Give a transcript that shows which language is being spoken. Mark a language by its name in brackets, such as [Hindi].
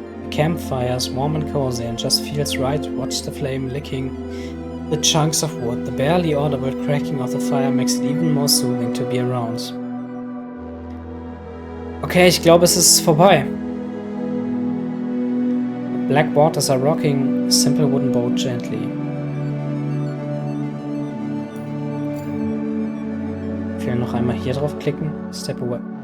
[English] The campfire is warm and cozy and just feels right to watch the flame licking the chunks of wood. The barely audible cracking of the fire makes it even more soothing to be around. [German] Okay, ich glaube, es ist vorbei. [English] The black waters are rocking a simple wooden boat gently. [German] Ich will noch einmal hier drauf klicken. [English] Step away.